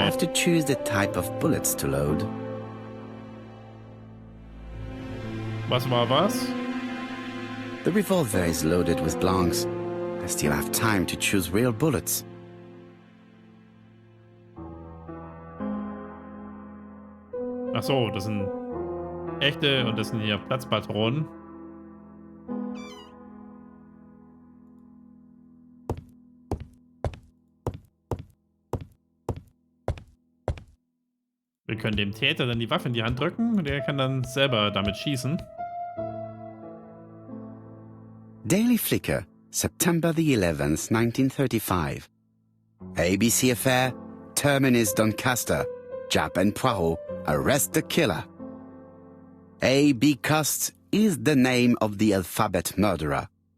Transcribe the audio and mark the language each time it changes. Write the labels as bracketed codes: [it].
[en] have to choose the type of bullets to load. [de] Was war was? [en] The revolver is loaded with blanks. I still have time to choose real bullets. [de] Ach so, das sind echte und das sind hier Platzpatronen. Wir können dem Täter dann die Waffe in die Hand drücken und der kann dann selber damit schießen. [en] Daily Flicker, September the 11th, 1935. ABC affair, Terminus Doncaster. Japp and Poirot arrest the killer. A.B. Cust is the name of the alphabet murderer.